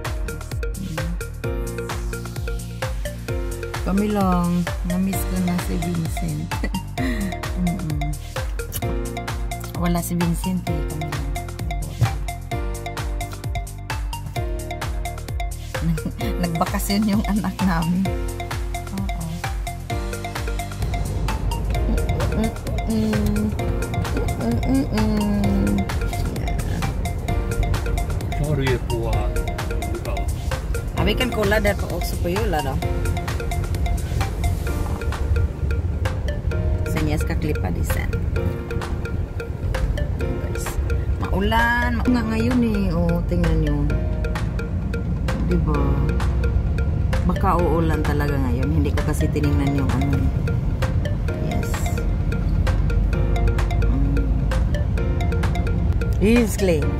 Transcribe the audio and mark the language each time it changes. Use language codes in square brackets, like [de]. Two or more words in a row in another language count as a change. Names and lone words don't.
[tl] Kami lang, na-miss ko na si Vincent. Wala si Vincent eh, kami lang. Nagbakasyon yung anak namin. [sv] Har du ju på Vi kan kolla där också på Jula då. Sen jag ska klippa det sen. [tl] Guys. Maulan. Nga ngayon eh. Oh, tingnan nyo. Diba? Baka uulan talaga ngayon. Hindi ko kasi tinignan yung ano. [en] Yes. Easily.